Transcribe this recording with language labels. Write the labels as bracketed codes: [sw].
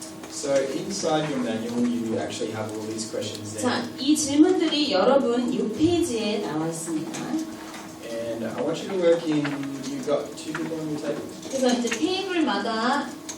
[en] So inside your manual, you actually have all these questions there. [ko] 자, 이 질문들이 여러분 6페이지에 나와 있습니다. [en] And I want you to work in, you've got 2 people on your table? [ko] 그래서 이제 테이블마다